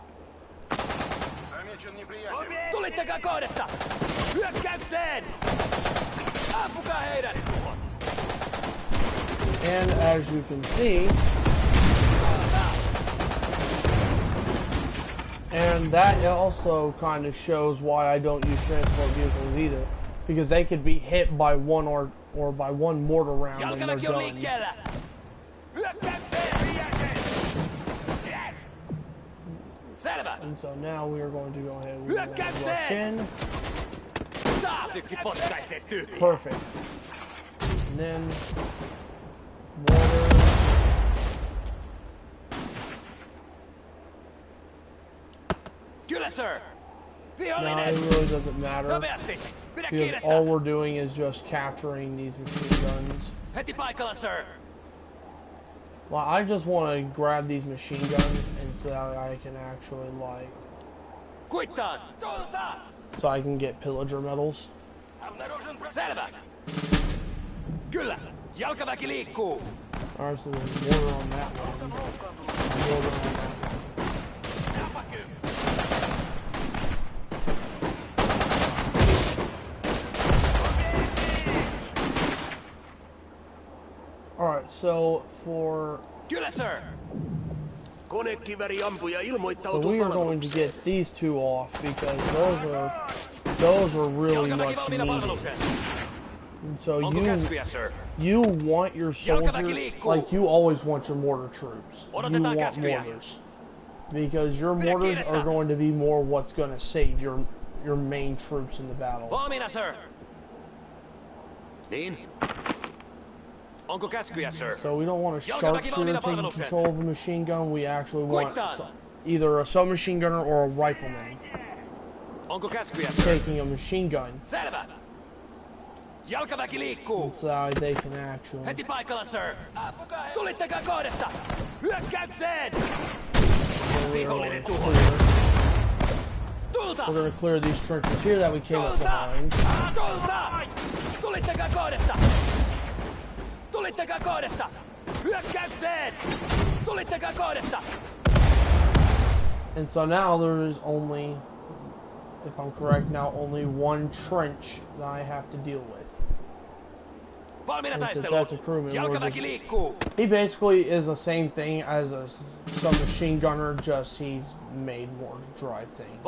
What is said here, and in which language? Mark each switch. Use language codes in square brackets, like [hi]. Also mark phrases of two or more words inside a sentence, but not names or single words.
[fi] Tulittakaa kohdetta. Hyökkäykseen. Ampukaa heidät. [en] And as you can see, and that also kind of shows why I don't use transport vehicles either, because they could be hit by one or or by one mortar round, and they're [fi] Jalkaväki on [en] done. [fi] liikkeellä! Hyökkäykseen! Yes! Selvä! [en] And so now we are going to go ahead and rush [fi] Hyökkäykseen! [en] in. [fi] Taas yksi potkaisee tyhjää! [en] Perfect. And then mortar. [fi] Kyllä, sir! [en] No, [fi] Vihollinen! [en] it really doesn't matter [fi] Nopeasti! Pidä [en] because [fi] kiirettä! [en] all we're doing is just capturing these machine guns. [fi] Heti paikalla, sir! [en] Well, I just want to grab these machine guns and so that I can actually [fi] Kuittaan! Tulta! [en] so I can get pillager medals. [fi] Selvä! Kyllä! Jalkaväki liikkuu! [en] Alright, so there's mortar on that one. Mortar on that one. Alright, so for [fi] Kyllä, sir! Konekiväriampuja [en] so [fi] ilmoittautuu [en] we are going to [fi] palvelukseen. [en] get these two off because those are really [fi] Jalkaväki [en] much [fi] valmiina [en] needed. [fi] palvelukseen! [en] And so [fi] Onko käskyjä, sir? [en] you want your soldiers [fi] liikkuu. [en] like you always want your mortar troops. You [fi] Odotetaan [en] want [fi] käskyjä. [en] mortars because your [fi] Pidä [en] mortars [fi] kiirettä. [en] are going to be more what's going to save your main troops in the battle. [fi] Valmiina, sir! Niin? Onko käskyjä, sir? [en] So we don't want a [fi] Jalkaväki [en] sharpshooter [fi] valmiina [en] taking [fi] palvelukseen. [en] control of a machine gun. We actually want [fi] Kuittaan. [en] either a submachine gunner or a rifleman [fi] Onko käskyjä, sir? [en] taking a machine gun [fi] Selvä! Jalkaväki liikkuu! so they can actually. Heti paikalla, sir! Tulittakaa kohdetta! Hyökkäykseen! Vihollinen tuhonnut! Tulta! [en] We're going to clear these trenches here that we came up [fi] Tulta! [en] behind. [fi] Tulta! Tulittakaa kohdetta! Tulittakaa kohdetta! Hyökkäykseen! Tulittakaa kohdetta! [en] And so now there is only, if I'm correct, now only one trench that I have to deal with. [fi] Valmiina [en] And since [fi] taisteluun! [en] that's a crewman, we're [fi] Jalkaväki [en] just- [fi] liikkuu! [en] He basically is the same thing as a submachine gunner, just he's made more to drive things.